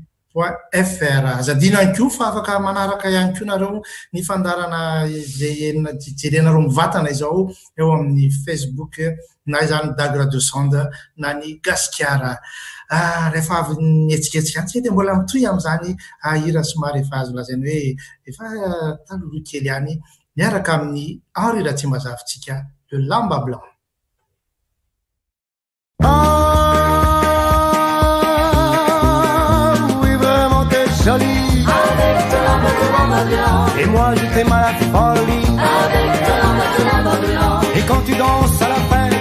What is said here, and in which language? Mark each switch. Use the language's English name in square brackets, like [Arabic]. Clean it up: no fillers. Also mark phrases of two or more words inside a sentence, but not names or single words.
[Malagasy] .fr azadina ihany koa fa afaka manaraka ihany koa nareo ny fandarana zay enina jerenareo mivatana izao eo amin'ny Facebook na izany Dag Radio 100 na ny gasikara rehefa avy nihetsiketsika ihany dia mbola mitohy amin'izany hira somary efa azo lazaina hoe efa taloloha kely ihany miaraka amin'ny Henri Ratsimbazavitsika le lamba blanc. [French] Avec ton lamba blanc. Et moi je t'aime à la folie. Avec ton lamba blanc. Et quand tu danses à la fête.